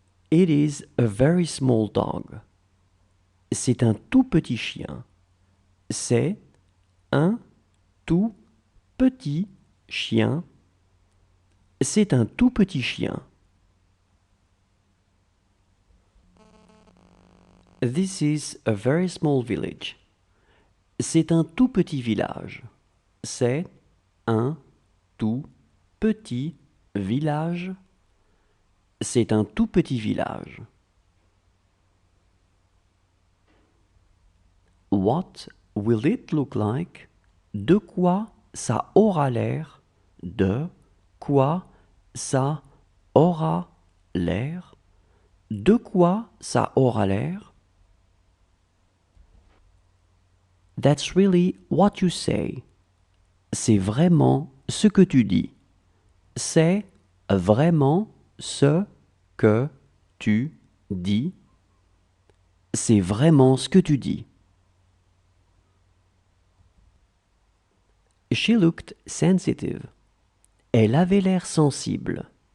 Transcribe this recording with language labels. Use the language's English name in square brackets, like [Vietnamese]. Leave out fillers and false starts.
[English] It is a very small dog. [French] C'est un tout petit chien. C'est un tout petit chien. C'est un tout petit chien. [English] This is a very small village. [French] C'est un tout petit village. C'est un tout petit village. C'est un tout petit village. [English] What will it look like? [French] De quoi ça aura l'air? De quoi ça aura l'air? De quoi ça aura l'air? [English] That's really what you say. [French] C'est vraiment ce que tu dis. C'est vraiment ce que tu dis. C'est vraiment ce que tu dis. [English] She looked sensitive. [French] Elle avait l'air sensible.